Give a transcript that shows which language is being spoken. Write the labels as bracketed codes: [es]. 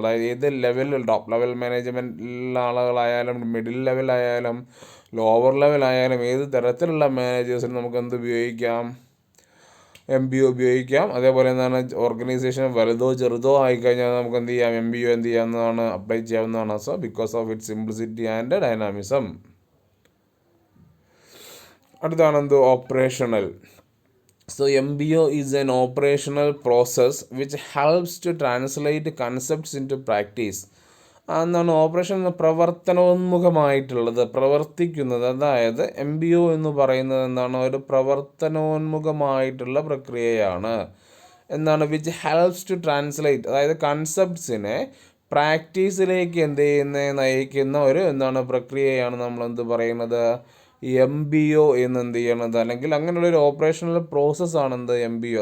[ml] അതായത് ഏത് ലെവലിൽ, ടോപ്പ് ലെവൽ മാനേജ്മെൻറ്റിലുള്ള ആളുകളായാലും മിഡിൽ ലെവലായാലും ലോവർ ലെവലായാലും ഏത് തരത്തിലുള്ള മാനേജേഴ്സിന് നമുക്ക് എന്ത് ഉപയോഗിക്കാം, MBO ഉപയോഗിക്കാം. അതേപോലെ എന്താണ്, ഓർഗനൈസേഷൻ വലുതോ ചെറുതോ ആയിക്കഴിഞ്ഞാൽ നമുക്ക് എന്ത് ചെയ്യാം, MBO എന്ത് ചെയ്യാവുന്നതാണ്, അപ്ലൈ ചെയ്യാവുന്നതാണ്. [en] So because of it simplicity and dynamism. [ml] അടുത്താണ് എന്ത്, operational. [en] So MBO is an operational process which helps to translate concepts into practice. [ml] എന്താണ് ഓപ്പറേഷൻ, പ്രവർത്തനോന്മുഖമായിട്ടുള്ളത്, പ്രവർത്തിക്കുന്നത്. അതായത് MBO എന്ന് പറയുന്നത് എന്താണ്, ഒരു പ്രവർത്തനോന്മുഖമായിട്ടുള്ള പ്രക്രിയയാണ്. എന്താണ്, [en] which helps to translate, [ml] അതായത് കൺസെപ്റ്റ്സിനെ പ്രാക്ടീസിലേക്ക് എന്ത് ചെയ്യുന്ന നയിക്കുന്ന ഒരു എന്താണ് പ്രക്രിയയാണ് നമ്മൾ എന്ത് പറയുന്നത്, MBO എന്ന് എന്ത് ചെയ്യണത്, അല്ലെങ്കിൽ അങ്ങനെയുള്ളൊരു ഓപ്പറേഷണൽ പ്രോസസ്സാണ് എന്ത് MBO.